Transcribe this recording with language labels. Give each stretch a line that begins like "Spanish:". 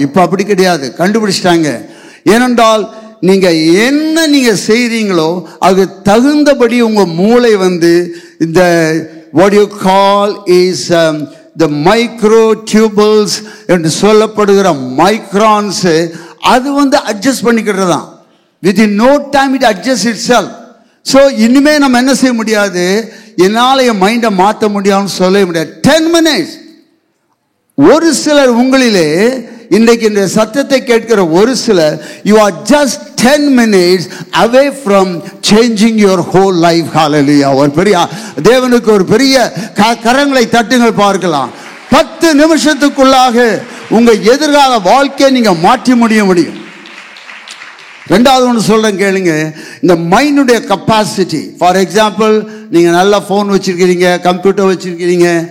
Tamil: இப்போ அப்படி கிடையாது, கண்டுபிடிச்சிட்டாங்க. ஏனென்றால் நீங்க என்ன நீங்க செய்றீங்களோ அது தகுந்தபடி உங்க மூளை இந்த
English: what you call is the microtubules
Tamil: என்று சொல்லப்படுகிற மைக்ரான்ஸ், அது அட்ஜஸ்ட் பண்ணிக்கிறது தான்.
English: Within no time it adjusts itself.
Tamil: So இனிமே நம்ம என்ன செய்ய முடியாது, என்னால என் மைண்டை மாற்ற முடியாதுன்னு சொல்ல முடியாது.
English: 10 minutes.
Tamil: ஒரு சிலர் உங்களிலே இன்றைக்கு இந்த சத்தத்தை கேட்கிற ஒரு சிலர்,
English: you are just 10 minutes away from changing your whole life. Hallelujah.
Tamil: ஒரு பெரிய தேவனுக்கு ஒரு பெரிய கரங்களை தட்டுங்கள் பார்க்கலாம். 10 நிமிஷத்துக்குள்ளாக உங்க எதிர்கால வாழ்க்கையை நீங்க மாற்றி முடியும். ரெண்டாவது ஒன்று சொல்றேன் கேளுங்க. இந்த மைண்டுடைய கெப்பாசிட்டி, ஃபார் எக்ஸாம்பிள், நீங்க நல்ல போன் வச்சிருக்கிறீங்க, கம்ப்யூட்டர் வச்சிருக்கிறீங்க.